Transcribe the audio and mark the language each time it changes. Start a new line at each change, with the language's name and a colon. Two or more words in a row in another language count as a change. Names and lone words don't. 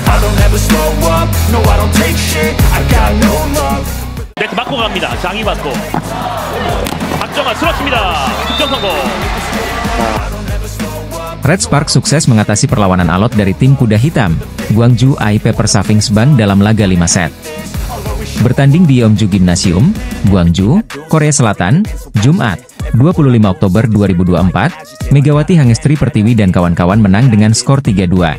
Korean: 네트 맞고 갑니다. 장이 맞고 박정아 쓰러집니다. 득점 성공.
Indonesian: Red Sparks sukses mengatasi perlawanan alot dari tim kuda hitam, Gwangju Paper Savings Bank dalam laga 5 set. Bertanding di Yeomju Gymnasium, Gwangju, Korea Selatan, Jumat, 25 Oktober 2024, Megawati Hangestri Pertiwi dan kawan-kawan menang dengan skor 3-2.